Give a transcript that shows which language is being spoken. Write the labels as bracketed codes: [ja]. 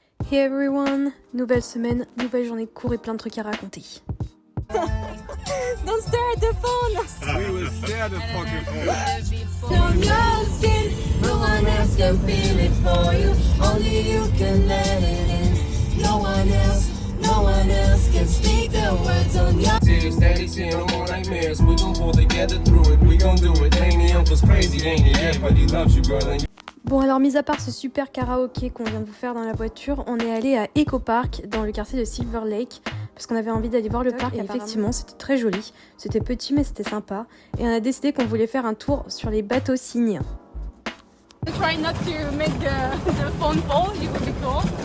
[en] Hey everyone, [fr] nouvelle semaine, nouvelle journée de cours et plein de trucs à raconter. [en] Don't stare at the phone. We will stare at the fucking phone. On your skin, no one else can feel it for you. Only you can let it in. No one else can speak the words on your. Steady seeing no more nightmares. We gon' pull together through it. We gon' do it. Ain't the uncle's crazy, ain't it? Everybody loves you, girl. And [fr] Bon alors mis à part ce super karaoké qu'on vient de vous faire dans la voiture, on est allé à Eco Park dans le quartier de Silver Lake parce qu'on avait envie d'aller voir le parc et effectivement c'était très joli, c'était petit mais c'était sympa et on a décidé qu'on voulait faire un tour sur les bateaux cygnes. [en] Try not to make the phone fall, it would be cool.